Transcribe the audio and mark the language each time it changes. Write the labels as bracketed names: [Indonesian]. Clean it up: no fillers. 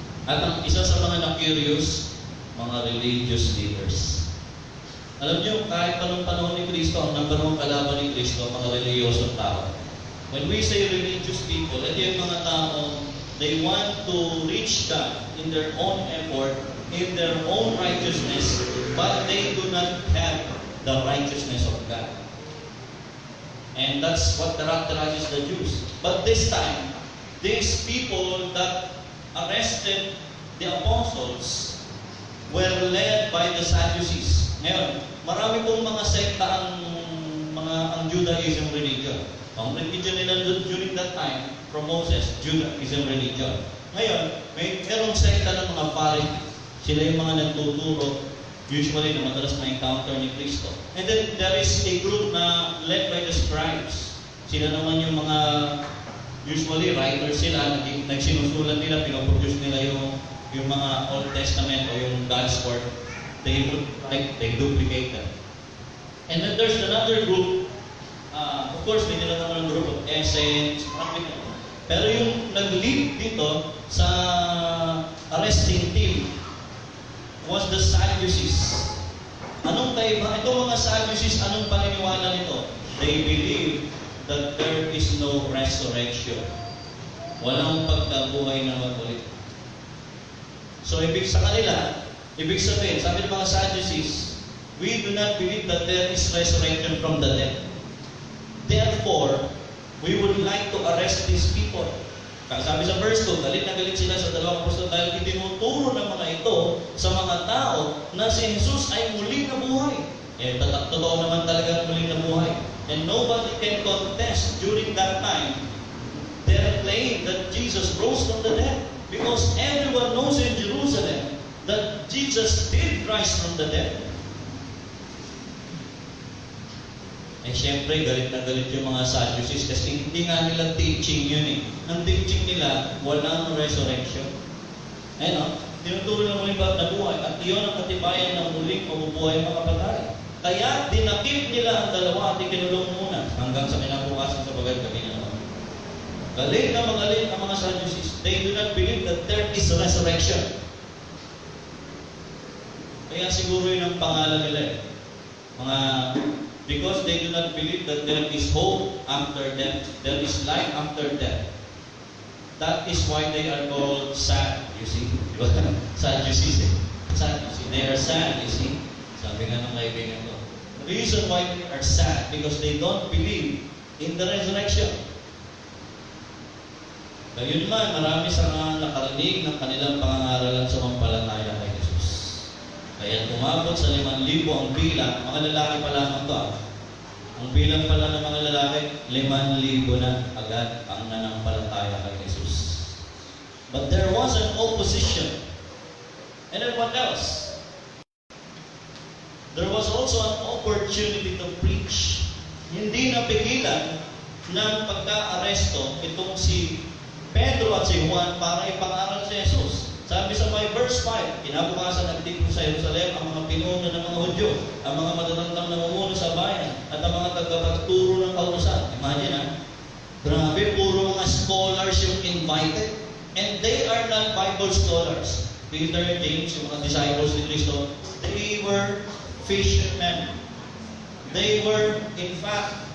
[Filipino] At ang isa sa mga na-curious, mga religious leaders. Alam niyo, kahit anong panahon ni Kristo, ang number one kalaban ni Kristo, mga reliyosong tao. [English] When we say religious people, [Filipino] ito yung mga tao, [English] they want to reach God in their own effort, in their own righteousness, but they do not have the righteousness of God. And that's what characterizes the Jews. But this time, these people that arrested the apostles were led by the Sadducees. [Filipino] Ngayon, marami pong mga sekta ang Judaism religion. [English] Ang religion nila during that time, from Moses, Judaism religion. [Filipino] Ngayon, merong sekta ng mga Pharisees. Sila yung mga nagtuturo, usually na madalas na-encounter ni Kristo. [English] And then, there is a group na led by the scribes. [Filipino] Sila naman yung mga, usually writers sila, nagsinusulat nila, pinoproduce nila yung mga Old Testament o yung God's Word. [English] They duplicate them. And then there's another group, of course, [Filipino] may nila naman ng [English] group of essence, [Filipino] pero yung nag-lead dito sa [English] arresting team was the Sadducees. [Filipino] Anong kaiba? Itong mga Sadducees, anong paniniwala nito? [English] They believe that there is no resurrection. [Filipino] Walang pagkabuhay na magulit. So, ibig sabihin, sabi ng mga Sadducees, [English] we do not believe that there is resurrection from the dead. Therefore, we would like to arrest these people. [Filipino] Sabi sa verse 2, galit na galit sila sa dalawang apostol dahil itinuturo ng mga ito sa mga tao na si Jesus ay muling nabuhay. Totoo naman talaga muling nabuhay. [English] And nobody can contest during that time their claim that Jesus rose from the dead. Because everyone knows in Jerusalem that Jesus did rise from the dead. [Filipino] Siyempre, galit na galit yung mga Sadducees kasi hindi nga nila teaching yun eh. Ang teaching nila, walang resurrection. Tinuturo na muling nabuhay at iyon ang katibayan ng muling mabubuhay mga patay. Kaya dinakip nila ang dalawa at ikinulong muna hanggang sa kinabukasan sa gabi na naman. Galit na magalit ang mga Sadducees. [English] They do not believe that there is resurrection. [Filipino] Kaya siguro yun ang pangalan nila eh. [English] Because they do not believe that there is hope after death. There is life after death. That is why they are called sad, you see. Diba? Sadducees eh. Sadducees. They are sad, you see. [Filipino] Sabi nga ng kaibigan ko. [English] The reason why they are sad, because they don't believe in the resurrection. [Filipino] Gayun man, marami sa mga nakarinig ng kanilang pangangaralan sa mampalataya kay Jesus. Kaya tumabot sa 5,000 ang bilang, mga lalaki pa lamang to. Ang bilang pala ng mga lalaki, 5,000 na agad ang nanampalataya kay Jesus. [English] But there was an opposition. And then what else? There was also an opportunity to preach. [Filipino] Hindi napigilan ng pagka-aresto itong si Pedro at si Juan para ipangaral si Jesus. Sabi sa may verse 5, kinabukasan nagtipon sa Jerusalem ang mga pinuno ng mga Hudyo, ang mga matatandang namumuno sa bayan, at ang mga tagapagturo ng kautusan. Imagine grabe, puro mga scholars yung invited. [English] And they are not Bible scholars. Peter and James, [Filipino] yung mga disciples ni Kristo, [English] they were fishermen. They were, in fact,